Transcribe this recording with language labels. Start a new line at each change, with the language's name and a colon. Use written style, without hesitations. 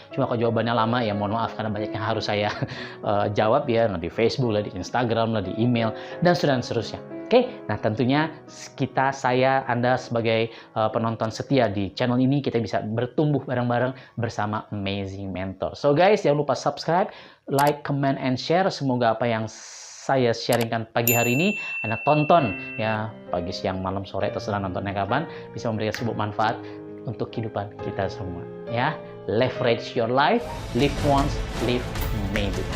Indonesian: Cuma kalau jawabannya lama, ya mohon maaf karena banyak yang harus saya jawab, ya di Facebook lah, di Instagram lah, di email, dan seterusnya. Oke, nah tentunya Anda sebagai penonton setia di channel ini, kita bisa bertumbuh bareng-bareng bersama Amazing Mentor.
English: So guys,
Indonesian: jangan lupa
English: subscribe, like, comment, and share.
Indonesian: Semoga apa yang saya sharingkan pagi hari ini Anda tonton, ya pagi, siang, malam, sore, terserah nontonnya kapan, bisa memberikan sebuah manfaat untuk kehidupan kita semua.
English: Ya, leverage your life, live once, live maybe.